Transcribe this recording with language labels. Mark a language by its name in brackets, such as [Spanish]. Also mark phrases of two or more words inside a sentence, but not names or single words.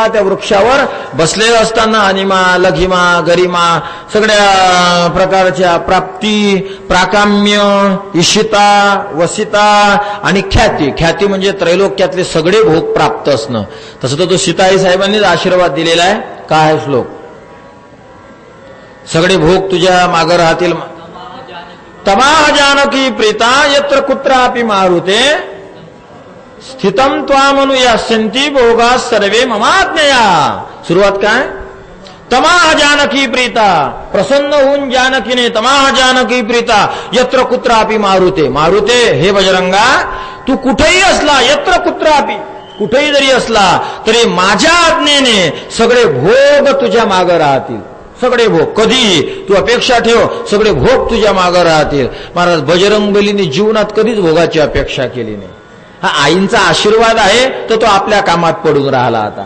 [Marathi] त्या वृक्षावर बसलेले असताना अनिमा, लघिमा, गरिमा सगळ्या प्रकारच्या प्राप्ती, प्राकाम्य, ईशिता, वसिता आणि ख्याती. ख्याती म्हणजे त्रैलोक्यातले सगळे भोग प्राप्त असणं. तसं तर तो सीताई साहेबांनीच आशीर्वाद दिलेला आहे. काय आहे श्लोक, सगळे भोग तुझ्या मागे राहतील. [Sanskrit] तमाह जानकी प्रीता यत्र कुत्रापि मारुते स्थितम त्वामनु यास्यन्ति भोगा सर्वे ममाज्ञया. [Marathi] सुरुवात काय? [Sanskrit] तमाह जानकी प्रीता, [Marathi] प्रसन्न होऊन जानकीने [Sanskrit] तमाह जानकी प्रीता यत्र कुत्रापि मारुते. मारुते, [Marathi] हे बजरंगा, तू कुठेही असला, [Sanskrit] यत्र कुत्रापि, [Marathi] कुठेही जरी असला तरी माझ्या आज्ञेने सगळे भोग तुझ्या मागं राहतील. सगळे भोग, कधी तू अपेक्षा ठेव, सगळे भोग तुझ्या मागं राहतील. महाराज, बजरंगबलीने जीवनात कधीच भोगाची अपेक्षा केली नाही. हा आईंचा आशीर्वाद आहे तर तो आपल्या कामात पडून राहिला आता.